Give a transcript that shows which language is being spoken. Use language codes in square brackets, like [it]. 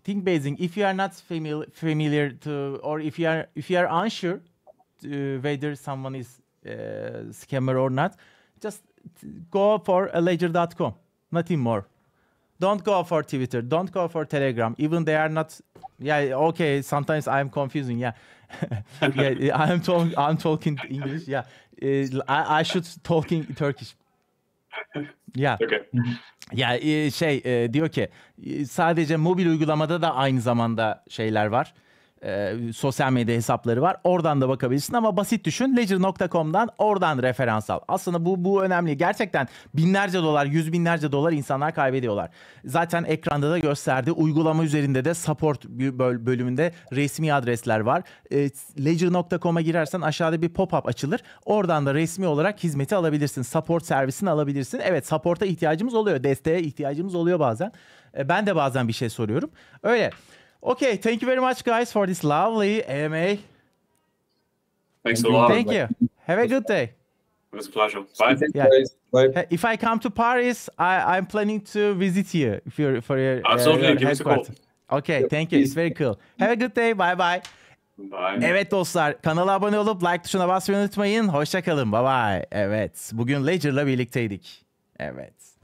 [en] If you are not familiar to, or if you are unsure whether someone is scammer or not, just go for ledger.com. Nothing more. Don't go for Twitter. Don't go for Telegram. Even they are not. Yeah. Okay. Sometimes I'm confusing. Yeah. Yeah. I'm talking English. Yeah. I should talking Turkish. Yeah. Okay. [tr] Ya diyor ki sadece mobil uygulamada da aynı zamanda şeyler var. Sosyal medya hesapları var. Oradan da bakabilirsin ama basit düşün. Ledger.com'dan oradan referans al. Aslında bu önemli. Gerçekten binlerce dolar, yüz binlerce dolar insanlar kaybediyorlar. Zaten ekranda da gösterdi. Uygulama üzerinde de support bölümünde resmi adresler var. Ledger.com'a girersen aşağıda bir pop-up açılır. Oradan da resmi olarak hizmeti alabilirsin. Support servisini alabilirsin. Evet, support'a ihtiyacımız oluyor. Desteğe ihtiyacımız oluyor bazen. Ben de bazen bir şey soruyorum. Öyle. [en] Okay, thank you very much, guys, for this lovely AMA. Thanks a lot. Thank you. Have a good day. It was a pleasure. Bye. Yeah. Bye. If I come to Paris, I'm planning to visit you for your Absolutely. Give us a call. headquarters. Okay, thank you. It's very cool. Have a good day. Bye bye. Bye. [tr] Evet dostlar, kanala abone olup like tuşuna basmayı unutmayın. Hoşça kalın. Bye bye. Evet. Bugün Ledger'la birlikteydik. Evet.